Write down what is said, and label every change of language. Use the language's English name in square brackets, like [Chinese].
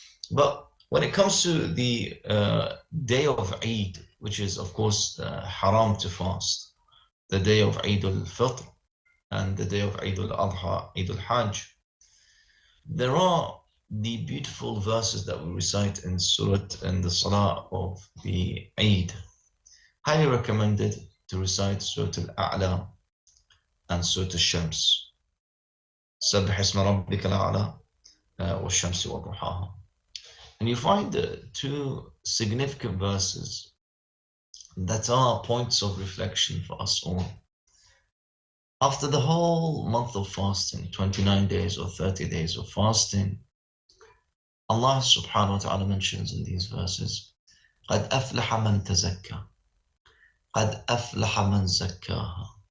[English] But when it comes to the day of Eid, which is of course haram to fast, the day of Eid al-Fitr and the day of Eid al-Adha, Eid al-Hajj, there are the beautiful verses that we recite in the Salah of the Eid. Highly recommended to recite Surah Al-A'la and Surah Al-Shams. [Arabic] سبح اسم ربك الأعلى والشمس وضحاها. [English] And you find two significant verses that are points of reflection for us all. After the whole month of fasting, 29 days or 30 days of fasting, Allah subhanahu wa ta'ala mentions in these verses, [Arabic] قَدْ أَفْلَحَ مَنْ تَزَكَّى قَدْ أَفْلَحَ مَنْ زَكَّاهَا.